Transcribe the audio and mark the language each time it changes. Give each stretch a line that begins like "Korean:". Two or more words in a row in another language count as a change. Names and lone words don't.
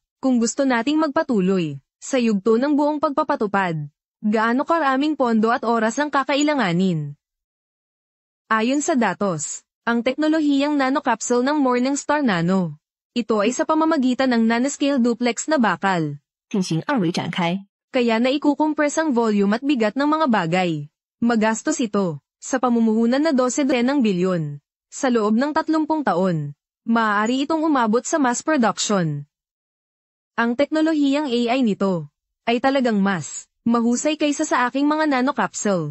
Filipino: Kung gusto nating magpatuloy sa yugto ng buong pagpapatupad, gaano karaming pondo at oras ang kakailanganin? Ayon sa datos, ang teknolohiyang nanocapsule ng Morningstar Nano, ito ay sa pamamagitan ng
English: nanoscale duplex
Filipino: na bakal.
Chinese: 进行二维展开。
Filipino: Kaya naikukumpres ang volume at bigat ng mga bagay. Magastos ito sa pamumuhunan na 12 ng bilyon. Sa loob ng 30 taon, maaari itong umabot sa mass production. Ang teknolohiyang AI nito ay talagang mas mahusay kaysa sa aking mga nanocapsule.